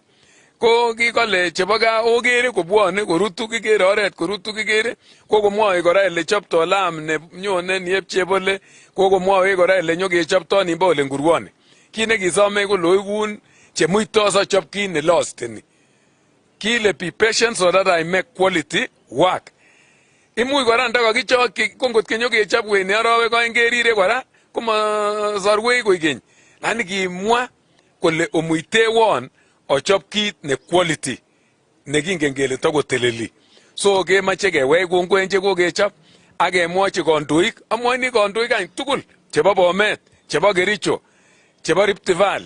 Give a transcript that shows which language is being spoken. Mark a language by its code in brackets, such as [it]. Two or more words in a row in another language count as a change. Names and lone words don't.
[kln] Ko kikole chebo gaa okere kobwone korutu kikere oret korutu kikere kokomwoe kora ele chopto lam ne nyone niep chebole kokomwoe kora ele nyokechopto nimbo ole ngurwoni. Kit nekisome ko loigun chemuitos achop kit ne losteni. [en] Kile be patient so that I make quality work. [kln] Imuch kora ndakakichokyi ko ngot kenyokechop weni arawek oeng kerire kora komasorwech koikeny. Lakini kimwa kole omuitewon ochop kit ne quality nekingen kele takoteleli. So kemoche kewech kongoi che kokechop ak kemwochi kandoik, amwoini kandoik any tugul chebo Bomet, chebo Kericho, chebo Rift Valley.